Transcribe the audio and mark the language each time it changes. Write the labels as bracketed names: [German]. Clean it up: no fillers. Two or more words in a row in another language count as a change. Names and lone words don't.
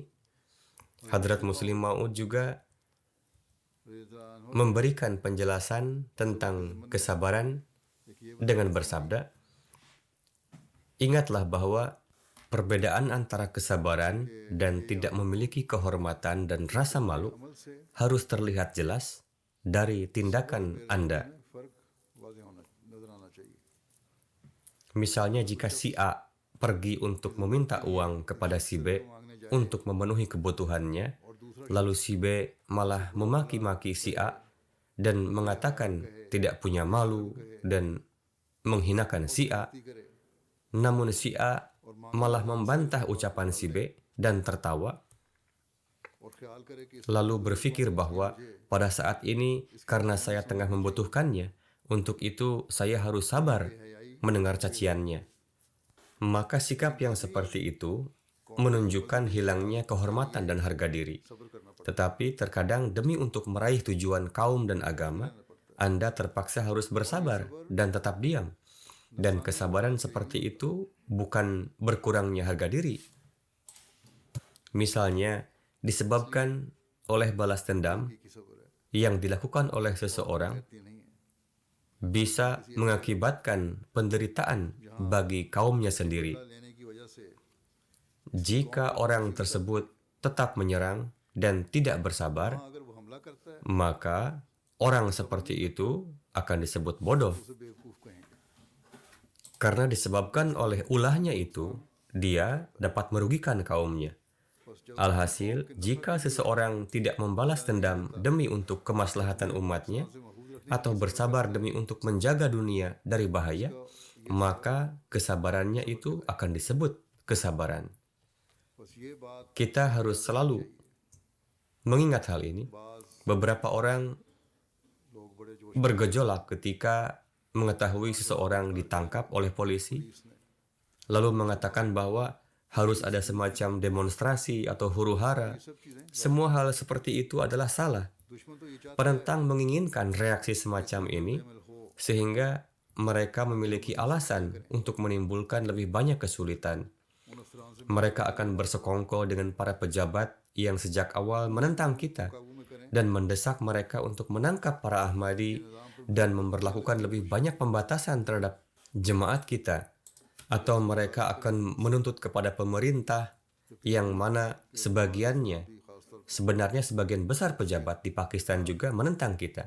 [Indonesian] Hadrat Muslim Maud juga memberikan penjelasan tentang kesabaran dengan bersabda, ingatlah bahwa perbedaan antara kesabaran dan tidak memiliki kehormatan dan rasa malu harus terlihat jelas dari tindakan Anda. [Urdu] فرق واضح ہونا نظر آنا چاہیے [Indonesian] Misalnya jika si A pergi untuk meminta uang kepada si B untuk memenuhi kebutuhannya, lalu si B malah memaki-maki si A dan mengatakan tidak punya malu dan menghinakan si A, namun si A malah membantah ucapan si B dan tertawa, [Urdu] اور خیال کرے کہ [Indonesian] lalu berpikir bahwa pada saat ini karena saya tengah membutuhkannya, untuk itu saya harus sabar mendengar caciannya. Maka sikap yang seperti itu menunjukkan hilangnya kehormatan dan harga diri. Tetapi terkadang demi untuk meraih tujuan kaum dan agama, Anda terpaksa harus bersabar dan tetap diam. Dan kesabaran seperti itu bukan berkurangnya harga diri. Misalnya, disebabkan oleh balas dendam [Urdu] کی صبر ہے [Indonesian] yang dilakukan oleh seseorang [Urdu] یہ نہیں ہے [Indonesian] bisa mengakibatkan penderitaan bagi kaumnya sendiri. [Urdu] لینے کی وجہ سے [Indonesian] Jika orang tersebut tetap menyerang dan tidak bersabar, [Urdu] اگر وہ حملہ کرتا ہے [Indonesian] maka orang seperti itu akan disebut bodoh. [Urdu] اسے بیوقوف کہیں گے [Indonesian] Karena disebabkan oleh ulahnya itu, dia dapat merugikan kaumnya. Alhasil, jika seseorang tidak membalas dendam demi untuk kemaslahatan umatnya, atau bersabar demi untuk menjaga dunia dari bahaya, maka kesabarannya itu akan disebut kesabaran. [Urdu] بس یہ بات [Indonesian] Kita harus selalu mengingat hal ini. [Urdu] بعض [Indonesian] Beberapa orang [Urdu] لوگ بڑے جوش [Indonesian] bergejolak ketika mengetahui seseorang ditangkap oleh polisi, [Urdu] پولیس نے [Indonesian] lalu mengatakan bahwa harus ada semacam demonstrasi atau huru-hara. [Urdu] یہ سب چیزیں [Indonesian] Semua hal seperti itu adalah salah. [Urdu] دشمن تو یہ چاہتا ہے [Indonesian] Penentang menginginkan reaksi semacam ini [Urdu] بےمل ہو [Indonesian] sehingga mereka memiliki alasan untuk menimbulkan lebih banyak kesulitan. [Urdu] ان افسران سے [Indonesian] Mereka akan bersekongkol dengan para pejabat yang sejak awal menentang kita [Urdu] قابو میں کریں [Indonesian] dan mendesak mereka untuk menangkap para Ahmadi dan memberlakukan lebih banyak pembatasan terhadap jemaat kita. Atau mereka akan menuntut kepada pemerintah yang mana sebagiannya, [Urdu] خاص طور [Indonesian] sebenarnya sebagian besar pejabat di Pakistan juga menentang kita.